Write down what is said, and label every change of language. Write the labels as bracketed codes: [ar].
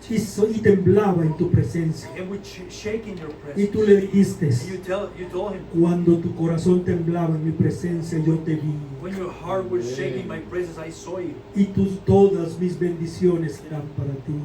[es] y temblaba en tu presencia. [en] and would shake in your [es] Y [en] presence. [es] tú le dijiste, [en] And you told him, [es] cuando tu corazón temblaba en mi presencia, yo te vi. [en] when your heart was shaking in my presence, I saw you. [es] Y todas mis bendiciones serán para ti.